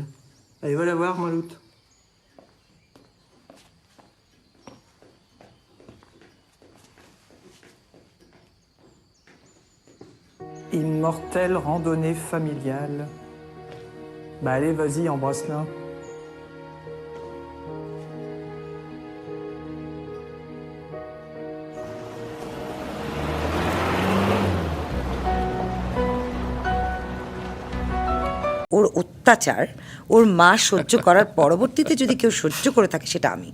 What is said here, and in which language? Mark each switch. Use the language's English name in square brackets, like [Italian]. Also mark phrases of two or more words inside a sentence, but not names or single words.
[French] Allez, va la voir, Maloute. Immortelle randonnée familiale. Bah allez, vas-y, embrasse-la. [Bangla] ওর অত্যাচার ওর মা সহ্য করার পরবর্তীতে যদি কেউ সহ্য করে থাকে সেটা আমি।